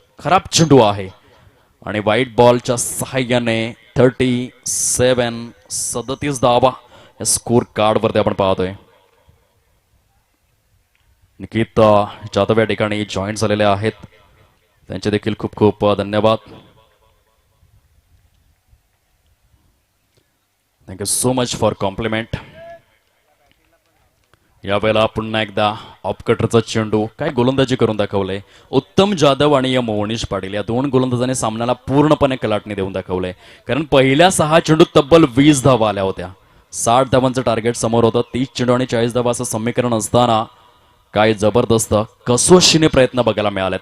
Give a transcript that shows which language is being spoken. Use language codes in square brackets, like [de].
[mr] खराब चेंडू आहे आणि व्हाईट बॉलच्या सहाय्याने 37 धावा या स्कोर कार्ड वरती आपण पाहतोय. निकित जाधव या ठिकाणी जॉईन झालेले आहेत, त्यांचे देखील खूप खूप धन्यवाद. [en] Thank you so much for compliment. [mr] यावेळेला पुन्हा एकदा ऑफकटरचा चेंडू, काय गोलंदाजी करून दाखवलंय उत्तम जाधव आणि मोहनीश पाटील या दोन गोलंदाजांनी सामन्याला पूर्णपणे कलाटणी देऊन दाखवलंय. कारण पहिल्या 6 चेंडूत तब्बल 20 धावा आल्या होत्या. 60 धावांचं टार्गेट समोर होतं. 30 चेंडू आणि 40 धावा असं समीकरण असताना काय जबरदस्त कसोशीने प्रयत्न बघायला मिळालेत.